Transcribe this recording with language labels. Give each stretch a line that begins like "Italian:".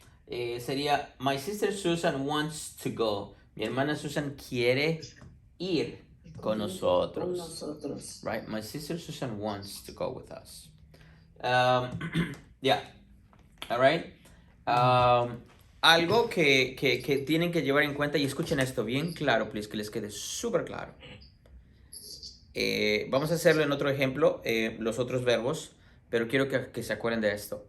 English: Sería, my sister Susan wants to go.
Spanish: Mi hermana Susan quiere ir con nosotros. nosotros.
English: Right? My sister Susan wants to go with us. Yeah. All right.
Spanish: Algo que tienen que llevar en cuenta, y escuchen esto bien claro, please, que les quede súper claro. Vamos a hacerlo en otro ejemplo, los otros verbos, pero quiero que se acuerden de esto.